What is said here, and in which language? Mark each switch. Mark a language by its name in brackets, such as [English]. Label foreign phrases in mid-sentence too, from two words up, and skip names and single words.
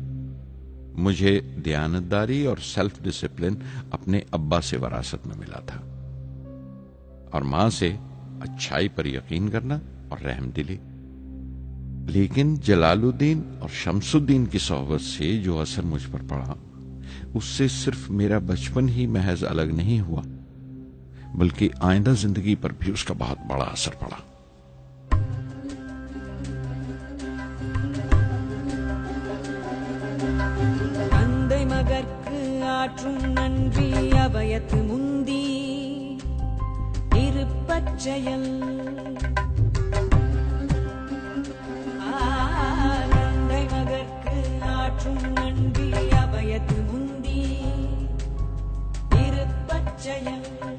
[Urdu] مجھے دیانتداری اور [English] self discipline [Urdu] اپنے ابا سے وراثت میں ملا تھا اور ماں سے اچھائی پر یقین کرنا اور رحم دلی۔ لیکن جلال الدین اور شمس الدین کی صحبت سے جو اثر مجھ پر پڑا اس سے صرف میرا بچپن ہی محض الگ نہیں ہوا بلکہ آئندہ زندگی پر بھی اس کا بہت بڑا اثر پڑا۔ [Tamil] தந்தை மகற்கு ஆற்றும் நன்றி அபயத்து முந்தி இருப்பச் செயல் தந்தை மகற்கு ஆற்றும் நன்றி அபயத்து முந்தி இருப்பச் செயல்